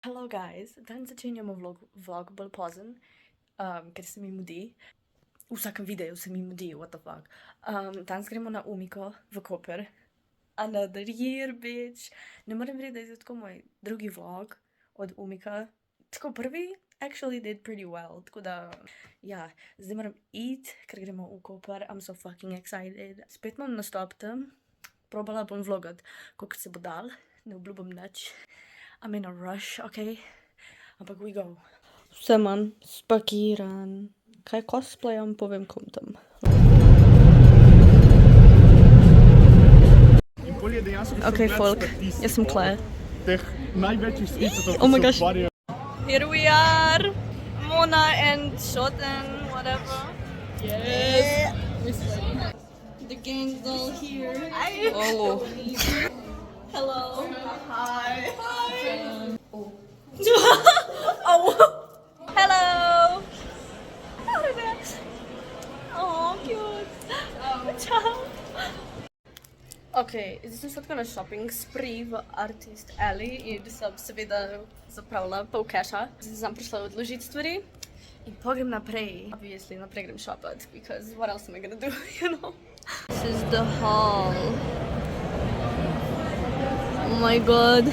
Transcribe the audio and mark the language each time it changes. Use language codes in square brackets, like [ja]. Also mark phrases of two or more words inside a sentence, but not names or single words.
[en] Hello guys, [sl] danes začenjamo vlog bolj pozen, ker se mi mudi. V vsakem videu se mi mudi, [en] what the fuck. [sl] Danes gremo na UMIKO v Koper. [en] Another year, bitch. [sl] Ne morem verjeti, da je tako moj drugi vlog od UMIKA. Tako prvi [en] actually did pretty well, [sl] tako da, ja, zdaj moram iti, ker gremo v Koper. [en] I'm so fucking excited. [sl] Spet imam nastop tam, probala bom vlogat, koliko se bo dal, ne obljubim nič. [en] I'm in a rush, okay? Ampak we go. [sl] Vse imam spakiran. Kaj cosplayam, povem kom tam. Okay, folk, jaz sem Claire. Teh največjih skicov, [en] Oh my gosh. Here we are! Mona and Shoten, whatever. Yes! The gang's all here. Oh. Hello. Hi. Hi. Oh. Oh. Hello. Oh, cute. [it] Ciao. [sl] Okay, zdaj sem šla tako na [en] shopping spree [sl] v Artist Alley in sem seveda zapravila pol casha. Zdaj sem prišla odložiti stvari in pogrem naprej. Obviously, naprej grem shopat, [en] because what else am I gonna do, you know? This is the hall. Oh my god.